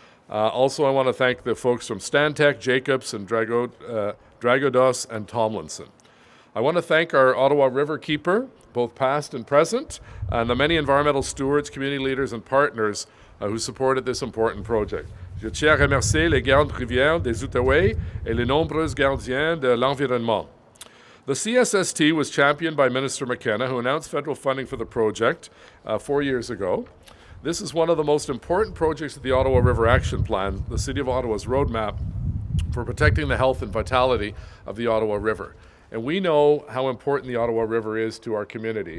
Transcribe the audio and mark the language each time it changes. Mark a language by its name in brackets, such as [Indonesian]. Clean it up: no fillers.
[English] Also, I want to thank the folks from Stantec, Jacobs, and Dragodos and Tomlinson. I want to thank our Ottawa Riverkeeper, both past and present, and the many environmental stewards, community leaders, and partners who supported this important project. [French] Je tiens à remercier les gardes rivières des Outaouais et les nombreux gardiens de l'environnement. [English] The CSST was championed by Minister McKenna, who announced federal funding for the project 4 years ago. This is one of the most important projects of the Ottawa River Action Plan, the City of Ottawa's roadmap for protecting the health and vitality of the Ottawa River. And we know how important the Ottawa River is to our community.